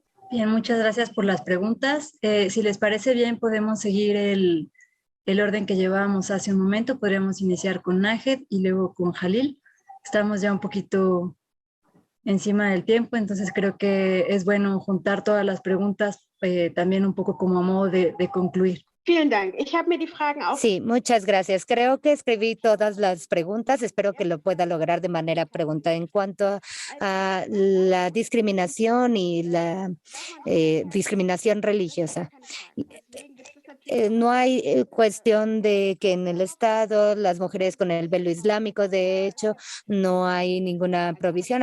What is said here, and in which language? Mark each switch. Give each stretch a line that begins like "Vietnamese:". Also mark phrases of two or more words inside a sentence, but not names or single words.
Spanish: Bien, muchas gracias por las preguntas. Si les parece bien, podemos seguir el orden que llevábamos hace un momento. Podríamos iniciar con Nahed y luego con Jalil. Estamos ya un poquito encima del tiempo, entonces creo que es bueno juntar todas las preguntas también un poco como a modo de concluir.
German: Vielen Dank. Ich habe mir die Fragen auch.
Spanish: Sí, muchas gracias. Creo que escribí todas las preguntas. Espero que lo pueda lograr de manera pregunta. En cuanto a la discriminación y la discriminación religiosa. No hay cuestión de que en el Estado las mujeres con el velo islámico, de hecho, no hay ninguna provisión.